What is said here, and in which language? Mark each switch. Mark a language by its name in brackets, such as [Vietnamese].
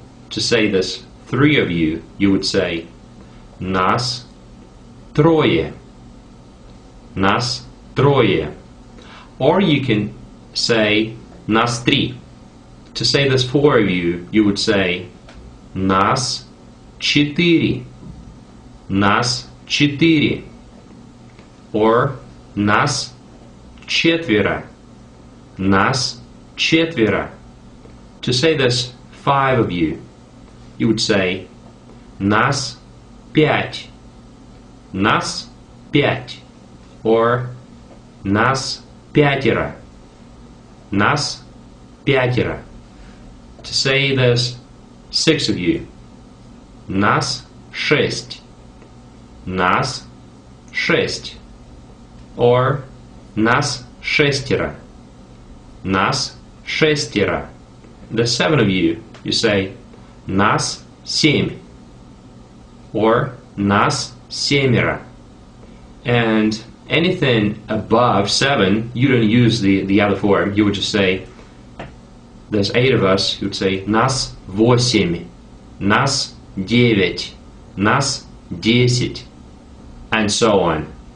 [English] To say there's 3 of you, you would say [Russian] нас трое. Нас трое. [English] Or you can say [Russian] нас три. [English] To say there's 4 of you, you would say [Russian] нас четыре. Нас четыре. [English] Or [Russian] нас четверо. Нас четверо. [English] To say there's 5 of you, you would say [Russian] нас пять. Нас пять. [English] Or [Russian] нас пятеро. Нас пятеро. [English] To say there's 6 of you, [Russian] нас шесть. Нас шесть. [English] Or [Russian] нас шестеро. Нас шестеро. [English] The 7 of you, you say [Russian] нас семь. [English] Or [Russian] нас семеро. [English] And anything above 7, you don't use the other form. You would just say, there's 8 of us, you would say [Russian] нас восемь, нас девять, нас десять, [English] and so on.